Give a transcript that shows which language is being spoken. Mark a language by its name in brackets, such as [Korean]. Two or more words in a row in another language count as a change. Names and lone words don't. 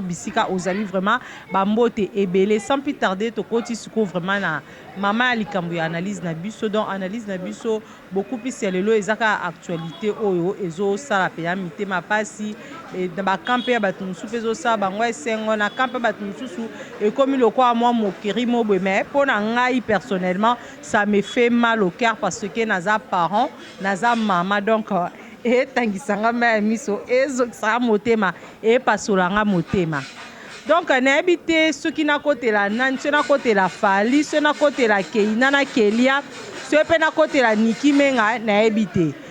[Lingala] Bisika ozali vraiment, ba mbote ebele. [French] Sans plus tarder, [Lingala] tokoti siko vraiment na mama ya likambo ya analyse na biso. Donc, analyse na biso, [French] beaucoup plus [Lingala] ya lelo, ezaka actualité oyo, ezo sala pe ya mitema pasi. Et na ba camp ya bato mosusu pe ezo sala bango esengo, na camp ya bato mosusu, ekomi lokwa mwa mokeri mo boye. Mais mpo na ngai, [French] personnellement, ça me fait mal au cœur parce que [Lingala] naza parent, naza mama. Donc, euh, etangisanga ma ya miso, ezokisaka motema. epasolanga motema. Donc, nayebi te soki nakotela nani, soki nakotela Fally, soki nakotela Keina na Kelia, soki mpe nakotela Nicki Menga, nayebi te.